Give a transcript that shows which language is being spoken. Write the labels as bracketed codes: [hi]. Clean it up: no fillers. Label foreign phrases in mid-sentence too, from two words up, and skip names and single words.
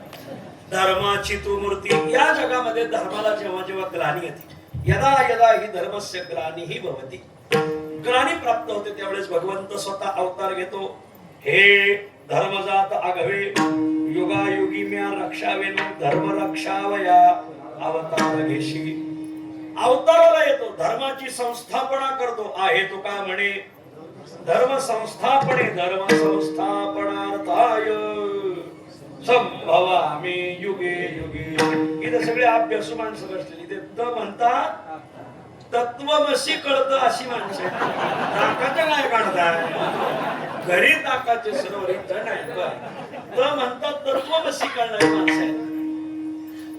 [mr] धर्माची तू मूर्ती. या जगामध्ये धर्माला जेव्हा जेव्हा ग्लानी येते, [sa] यदा यदा ही धर्मस्य ग्लानी ही भवती, [mr] ग्लानी प्राप्त होते त्यावेळेस भगवंत स्वतः अवतार घेतो. हे धर्मजात आघवे युगायुगी म्या रक्षावेन धर्म रक्षावया अवतार घेशी. अवताराला येतो, धर्माची संस्थापना करतो. आहे तो काय म्हणे? [sa] धर्म संस्थापने धर्म संस्थापनार्थाय संभवामि युगे युगे. [mr] इथे सगळे अभ्यासू माणसं बसलेली. ते द म्हणतात तत्वमसी कळतं अशी माणसं आहेत. ताकाचं काय काढताय घरी ताकाचे सरोवर इथं नाही तर म्हणतात तत्वमसी कळणारी माणसं आहेत.